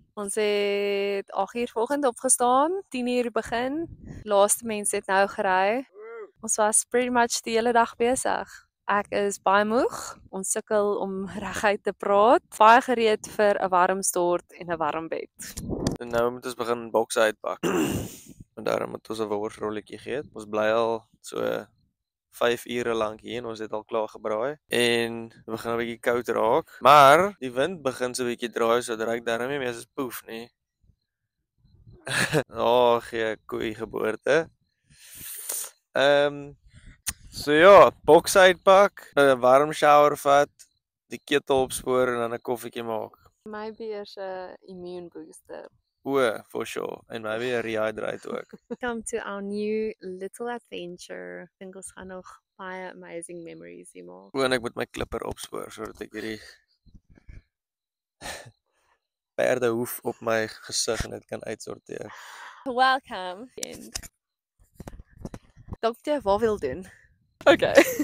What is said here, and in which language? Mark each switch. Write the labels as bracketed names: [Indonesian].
[Afrikaans] Ons het 8:00 vanoggend opgestaan, 10:00 begin. Laaste mense het nou gery. Ons was pretty much die hele dag besig. Ek is baie moeg. Ons sukkel om reguit te praat. Baie gereed vir 'n warm stort en 'n warm bed. En nou moet ons begin bokse uitpak. En daarom moet ons 'n worsrolletjie gee. Ons bly al so 5 ure lank hier en ons het al klaar gebraai. En dit begin 'n bietjie koud raak. Maar die wind begin so 'n bietjie draai, so dit reik darm nie meer soos poef nie. Gee koei geboorte. So ja, bokse uitpak, 'n warm shower vat, die ketel opspoor en dan 'n koffietjie maak. Maybe eers 'n immune booster. [English] For sure. [Afrikaans] En maybe 'n rehydrate ook. [English] Welcome to our new little adventure. [Afrikaans] Ek dink ons gaan nog baie amazing memories hier maak. En ek moet my klipper opspoor sodat ek hierdie perdehoef op my gesig en dit kan uitsorteer. [English] Welcome. [Afrikaans] Dalk jy wat wil doen. Okay.